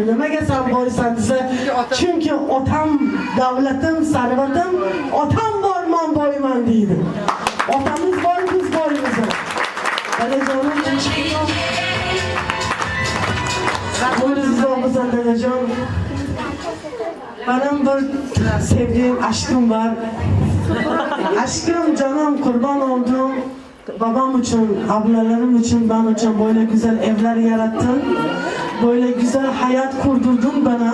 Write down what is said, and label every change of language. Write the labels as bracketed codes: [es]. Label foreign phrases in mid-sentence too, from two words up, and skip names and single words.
[uz] Nimaga sen boysan desa, chunki otam davlatim, sarvatim, otam borman boyman deydi. Otamiz boy, biz boymiz. Dadajonim Bo'lingiz bo'lsin dadajon. [tr] Benim bir sevdiğim aşkım var. Aşkım, canım, kurban oldum. Babam için, ablalarım için, ben için böyle güzel evler yarattın. Böyle güzel hayat kurdurdun bana.